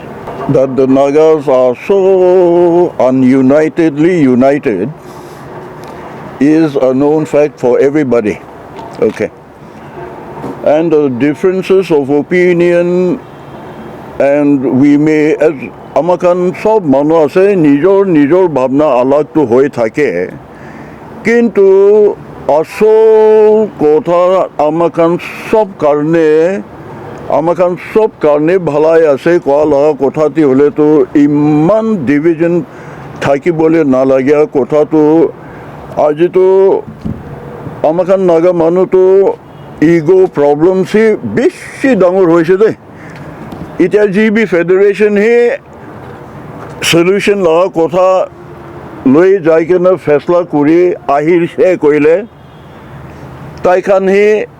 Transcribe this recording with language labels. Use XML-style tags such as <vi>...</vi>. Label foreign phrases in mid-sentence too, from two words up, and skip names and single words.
<en>That the Nagas are so ununitedly united is a known fact for everybody. Okay. And the differences of opinion, and we may, as</en> <nag>Amakan sob manu ase nijor bhabna alag to hoy thake, kintu asol kotha amakan sob karne bhalai ase koa laga kothati hole to iman division thaki bole na lagya kotha to aji to amakan naga manu to ego problem si beshi dangor hoise de itya</nag> <en>GB Federation</en> <nag>he solution laga kotha loi jai kena faisla kuri ahir she koile taikhan he</nag>